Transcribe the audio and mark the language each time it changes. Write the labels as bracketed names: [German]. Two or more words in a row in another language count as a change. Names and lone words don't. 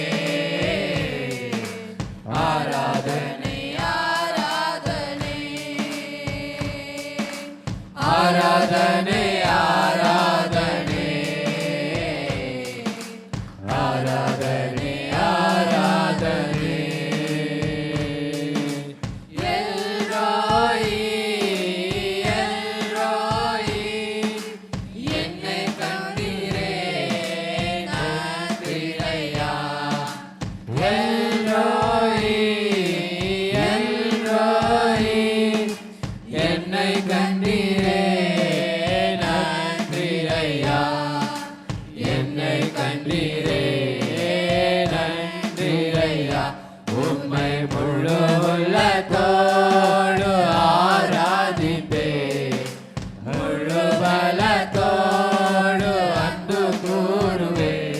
[Kannada] ಆರಾಧನೆ ಆರಾಧನೆ ಆರಾಧನೆ ಆರಾಧನೆ ಆರಾಧನೆ ಆರಾಧನೆ ಎಲ್ರೋಯಿ ಎಲ್ರೋಯಿ [Tamil] என்னை கண்டீரே நன்றிரையா எல்ரோயி எல்ரோயி என்னை கண்டீரே நன்றிரையா என்னை கண்டீரே நன்றிரையா உம்மை முழு உள்ளத்தோடு ஆராதிப்பே முழு பலத்தோடு அன்பு கூறுவே